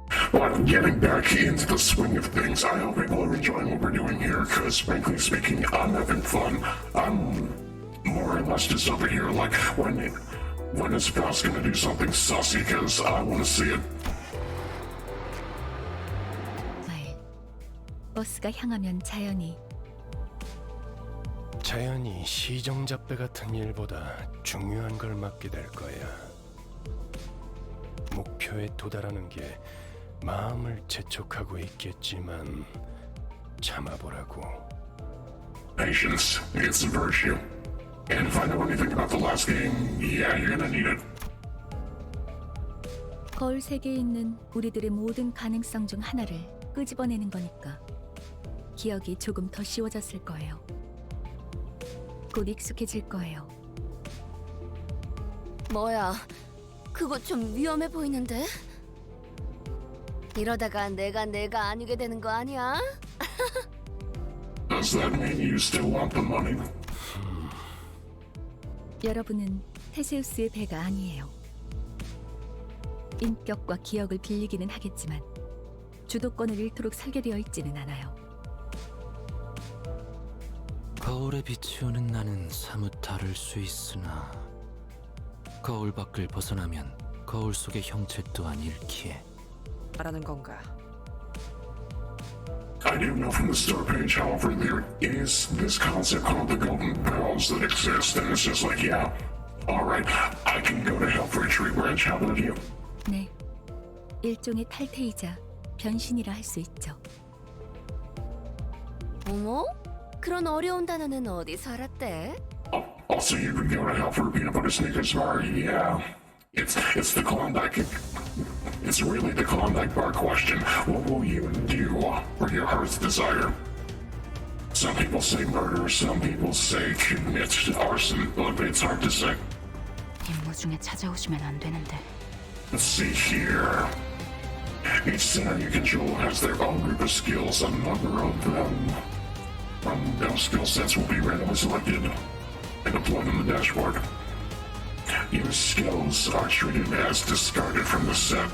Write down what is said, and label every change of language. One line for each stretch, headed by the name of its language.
English: But getting back into the swing of things, I hope people are enjoying what we're doing here, because frankly speaking, I'm having fun. I'm more or less just over here like, when is Faust gonna do something sussy, because I want to see it.
Korean: 버스가 향하면 자연히 시정잡배 같은 일보다 중요한 걸 맡게 될 거야. 목표에 도달하는 게 마음을 재촉하고 있겠지만 참아보라고.
English: Patience, it's a virtue. And if I know anything about the last game, yeah, you're gonna need it.
Korean: 거울 세계에 있는 우리들의 모든 가능성 중 하나를 끄집어내는 거니까 기억이 조금 더 쉬워졌을 거예요. 곧 익숙해질 거예요. 뭐야, 그거 좀 위험해 보이는데? 이러다가 내가 아니게 되는 거 아니야?
English: Does that mean you still want the money?
Korean: 여러분은 테세우스의 배가 아니에요. 인격과 기억을 빌리기는 하겠지만 주도권을 잃도록 설계되어 있지는 않아요. 거울에 비추는 나는 사뭇 다를 수 있으나 거울 밖을 벗어나면 거울 속의 형체 또한 잃기에 말하는 건가?
English: I do know from the store page, however, there is this concept called the golden bells that exist, and it's just like, yeah, alright, I can go to hell for a tree branch, how about you?
Korean: 네, 일종의 탈퇴이자 변신이라 할 수 있죠. 어머? 그런 어려운 단어는 어디서 알았대?
English: Also, you can go to hell for a peanut butter Snickers bar, yeah. It's the Klondike. It's really the Klondike bar question. What will you do for your heart's desire? Some people say murder, some people say commit arson, but it's hard to say.
Korean: 임무 중에 찾아오시면 안 되는데.
English: Let's see here. Each center you control has their own group of skills. A number of them from those skill sets will be randomly selected and deployed on the dashboard. Your skills are treated as discarded from the set.